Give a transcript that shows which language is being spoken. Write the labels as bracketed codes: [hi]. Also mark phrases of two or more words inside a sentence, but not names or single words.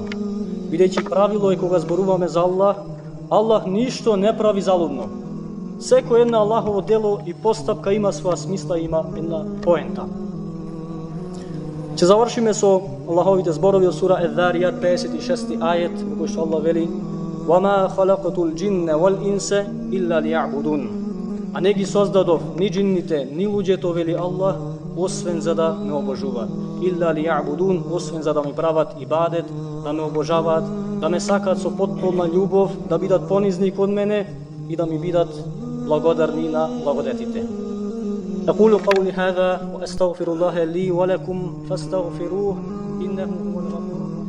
[mk] Бидејќи правило е кога зборуваме за Allah, Allah ништо не прави залудно. Секој една Аллахово дело и постапка има своја смисла, има една поента. Ќе завршиме со Аллаховите зборови од сура Ез-Заријат 56 ајет, во кој што Allah вели: [ar] وَمَا خَلَقْتُ الْجِنَّ وَالْإِنسَ إِلَّا لِيَعْبُدُونَ. [mk] А не ги создадов ни джинните, ни луѓето, вели Allah, освен за да ме обожуваат. [ar] إلا ليعبدون, [mk] освен за да ми прават ибадет, да ме обожаваат, да ме сакаат со потполна љубов, да бидат понизни кон мене и да ми бидат благодарни на благодетите. [ar] أقول قولي هذا وأستغفر الله لي ولكم فاستغفروه إنه هو الغفور